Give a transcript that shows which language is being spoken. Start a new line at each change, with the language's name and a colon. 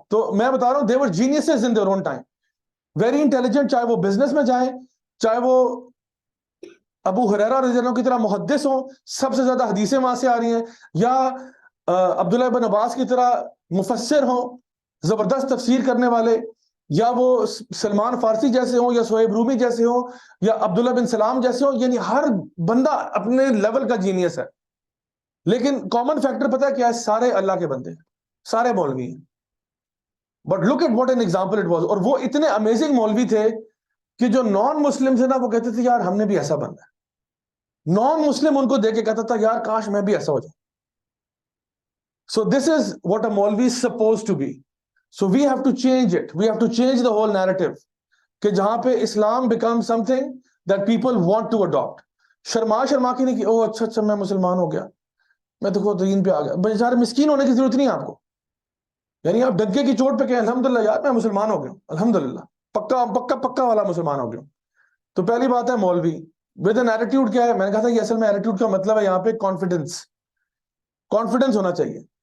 Urdu: تو میں بتا رہا ہوں
English: they were geniuses in their own time, very intelligent.
Urdu: چاہے وہ بزنس میں جائیں, چاہے وہ ابو ہریرہ رضی اللہ عنہ کی طرح محدث ہوں, سب سے زیادہ حدیثیں وہاں سے آ رہی ہیں, یا عبداللہ بن عباس کی طرح مفسر ہوں, زبردست تفسیر کرنے والے, یا وہ سلمان فارسی جیسے ہوں, یا سہیب رومی جیسے ہوں, یا عبداللہ بن سلام جیسے ہوں. یعنی ہر بندہ اپنے لیول کا جینیس ہے. لیکن کامن فیکٹر پتہ ہے کیا ہے, سارے اللہ کے بندے ہیں, سارے مولوی ہیں.
English: But look at what an example it was.
Urdu: اور وہ اتنے امیزنگ مولوی تھے کہ جو نان مسلم تھے نا وہ کہتے تھے یار ہم نے بھی ایسا بننا ہے. نان مسلم ان کو دیکھ کے کہتا تھا یار کاش میں بھی ایسا ہو جاؤں.
English: So this is what a Maulvi is supposed to be. So we have to change it. We have to change the whole narrative.
Urdu: کہ جہاں پہ اسلام
English: becomes something that people want to adopt.
Urdu: Sharma کے نہیں کہ او اچھا میں مسلمان ہو گیا, میں تو دین پہ آ گیا. بیچارے مسکین ہونے کی ضرورت نہیں آپ کو. یعنی آپ ڈنکے کی چوٹ پہ کہیں الحمدللہ یار میں مسلمان ہو گیا ہوں, الحمدللہ پکا والا مسلمان ہو گیا ہوں. تو پہلی بات ہے مولوی
English: with an attitude
Urdu: کیا ہے. میں نے کہا تھا یہ اصل میں ایٹیٹیوڈ کا مطلب ہے یہاں پہ کانفیڈنس ہونا چاہیے.